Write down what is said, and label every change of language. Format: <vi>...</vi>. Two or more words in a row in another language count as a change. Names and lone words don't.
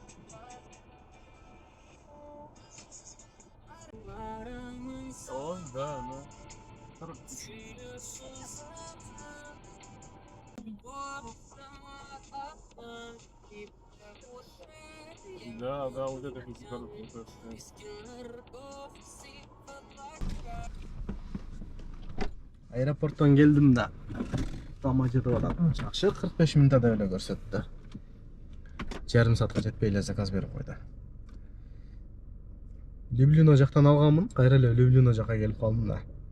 <ru>О, да, ну. Да, да, вот это песня хорошая.</ru> <ky>Аэропорттан келдим да. Тамак жеп атам. Жакшы 45 минутта эле көрсөттү. Жарым саатка жетпей эле заказ берип койду. Люблино жактан алганмын, кайра эле Люблино жакка келип калдым да.</ky>